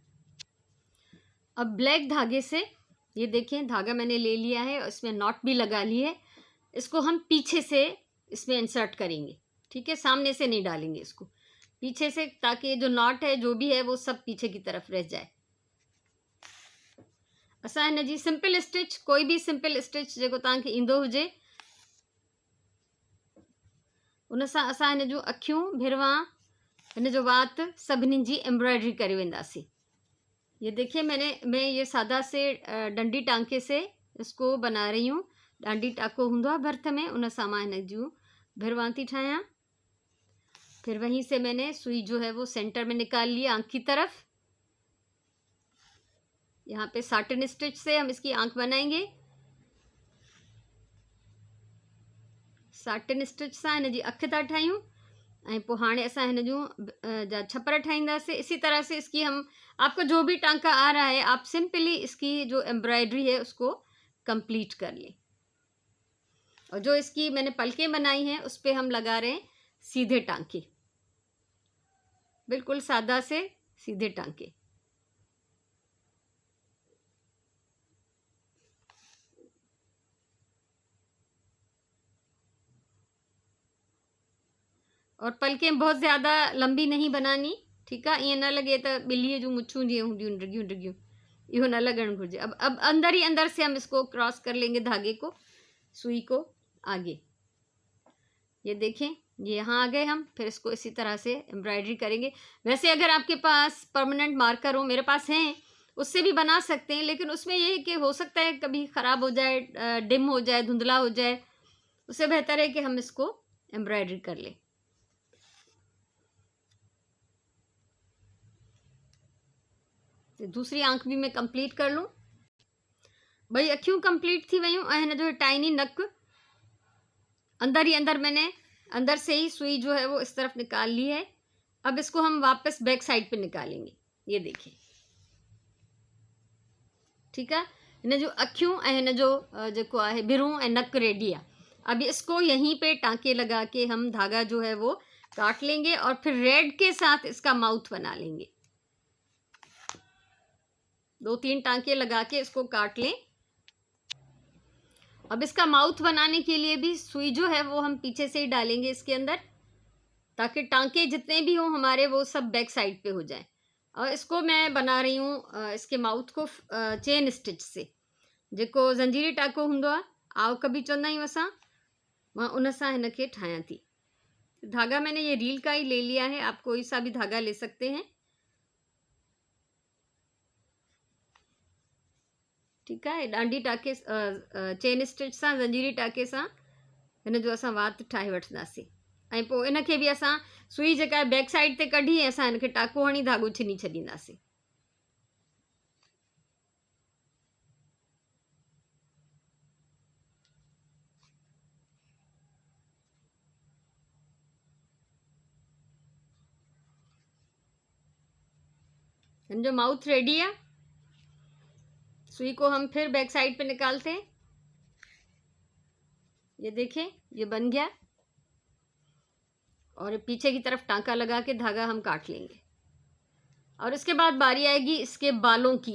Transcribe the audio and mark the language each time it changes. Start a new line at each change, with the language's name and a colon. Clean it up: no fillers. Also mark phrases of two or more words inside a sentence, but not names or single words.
Hindi: अब ब्लैक धागे से, ये देखें धागा मैंने ले लिया है और इसमें नॉट भी लगा ली है। इसको हम पीछे से इसमें इंसर्ट करेंगे, ठीक है, सामने से नहीं डालेंगे इसको, पीछे से, ताकि जो नॉट है जो भी है वो सब पीछे की तरफ रह जाए।
Sindhi: असां हिन जी
English: simple stitch,
Sindhi: कोई भी
English: simple stitch
Sindhi: जेको तव्हांखे ईंदो हुजे, उन सां असां हिन जूं अखियूं, भिरवां, हिन जो वात सभिनी जी एम्ब्रॉयडरी करे वेंदासीं।
Hindi: ये देखिए मैं ये सादा से डंडी टांके से इसको बना रही हूँ।
Sindhi: डांडी टाको हुंदो आहे भर्थ में, उन सां मां हिन जूं भिरवां थी ठाहियां।
Hindi: फिर वहीं से मैंने सुई जो है वो सेंटर में निकाल ली आँख की तरफ। यहाँ पे
English: satin stitch
Hindi: से हम इसकी आँख बनाएंगे।
English: satin stitch
Sindhi: सां हिन जी अखि था ठाहियूं ऐं पोइ हाणे असां हिन जूं जा छपर ठाहींदासीं।
Hindi: इसी तरह से इसकी हम, आपको जो भी टांका आ रहा है आप सिंपली इसकी जो एम्ब्रॉयडरी है उसको कंप्लीट कर लें। और जो इसकी मैंने पलकें बनाई हैं उस पर हम लगा रहे हैं सीधे टांके, बिल्कुल सादा से सीधे टांके। और पलकें बहुत ज़्यादा लंबी नहीं बनानी, ठीक है,
Sindhi: ईअं न लगे तो ॿिलीअ जूं मुछूं जीअं हूंदियूं डिघियूं डिघियूं, इहो न लगण घुरिजे।
Hindi: अब अंदर ही अंदर से हम इसको क्रॉस कर लेंगे धागे को, सुई को आगे। ये देखें, ये यहाँ आ गए हम। फिर इसको इसी तरह से एम्ब्रॉयडरी करेंगे। वैसे अगर आपके पास
English: permanent marker
Hindi: हो, मेरे पास हैं, उससे भी बना सकते हैं, लेकिन उसमें ये है कि हो सकता है कभी ख़राब हो जाए, डिम हो जाए, धुंधला हो जाए। उससे बेहतर है कि हम इसको एम्ब्रॉयडरी कर लें। दूसरी आंख भी मैं कंप्लीट कर लूँ।
Sindhi: भाई अखियूं कंप्लीट थी वयूं ऐं हिन जो टाइनी नक अंदर ही अंदर,
Hindi: मैंने अंदर से ही सुई जो है वो इस तरफ निकाल ली है। अब इसको हम वापस
English: back side
Hindi: पे निकालेंगे। ये देखिए, ठीक है,
Sindhi: हिन जो अखियूं ऐं हिन जो जेको आहे भिरूं ऐं नक रेडी आहे।
Hindi: अब इसको यहीं पे टांके लगा के हम धागा जो है वो काट लेंगे और फिर रेड के साथ इसका माउथ बना लेंगे। 2-3 टांके लगा के इसको काट लें। अब इसका माउथ बनाने के लिए भी सुई जो है वो हम पीछे से ही डालेंगे इसके अंदर, ताकि टांके जितने भी हों हमारे वो सब
English: back side
Hindi: पे हो जाए। और इसको मैं बना रही हूँ इसके माउथ को
English: chain stitch
Hindi: से,
Sindhi: जेको जंजीरी टाको हूंदो आहे, आव कभी चवंदा आहियूं असां, मां उन सां हिन खे ठाहियां थी।
Hindi: धागा मैंने ये रील का ही ले लिया है, आप कोई सा भी धागा ले सकते हैं, ठीक है।
Sindhi: डांडी टाके
English: chain stitch
Sindhi: सां, जंजीरी टाके सां हिन जो असां वात ठाहे वठंदासीं। ऐं पोइ इन खे बि असां सुई जेका आहे
English: back side
Sindhi: ते कढी ऐं असां हिन खे टाको हणी धाॻो छिनी छॾींदासीं। हिन जो माउथ रेडी है।
Hindi: सुई को हम फिर
English: back side
Hindi: पे निकालते हैं। ये देखें, ये बन गया और पीछे की तरफ टांका लगा के धागा हम काट लेंगे। और इसके बाद बारी आएगी इसके बालों की।